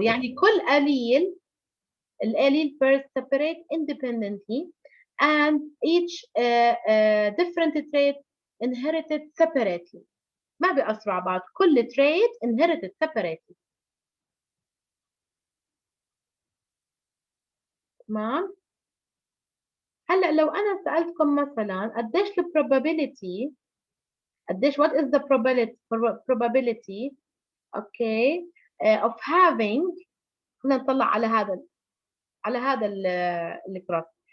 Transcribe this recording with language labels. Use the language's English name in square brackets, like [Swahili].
[Arabic] يعني كل قليل القليل [English] first separate independently and each different trait inherited separately. [Arabic] ما بيأثروا على بعض، كل [English] trait inherited separately. [Arabic] تمام. هلا لو انا سالتكم مثلا قديش البروبابيلتي، قديش [English] what is the probability okay of having، [Arabic] خلينا نطلع على هذا الجراف.